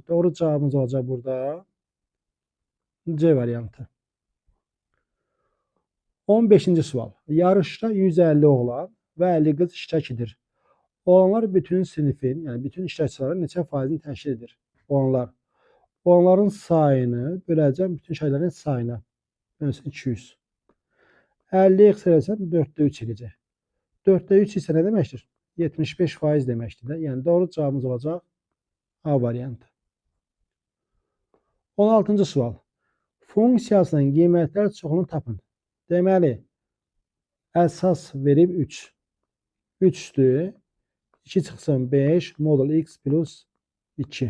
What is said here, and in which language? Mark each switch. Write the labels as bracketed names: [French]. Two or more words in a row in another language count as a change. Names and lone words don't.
[Azerbaijani] Doğru cavabımız olacaq burada C variantı. 15-ci sual. Yarışda 150 oğlan və 50 qız iştirak edir. Oğlanlar bütün sinifin, yəni bütün iştirakçıların neçə faizini təşkil edir? Oğlanlar. Oğlanların sayını böləcəm bütün şeylərin sayına. Mesela 200. [Turkish] 50'yi kısalırsan 4'te 3 edecek. 4'te 3 ise ne demektir? 75% demektir. Yani doğru cevabımız olacak A variantı. [Azerbaijani] 16. sual. Funksiyasının qiymətlər çoxunu tapın. Deməli, əsas verib 3. 3'dür. 2 çıxsın 5 modul x plus 2.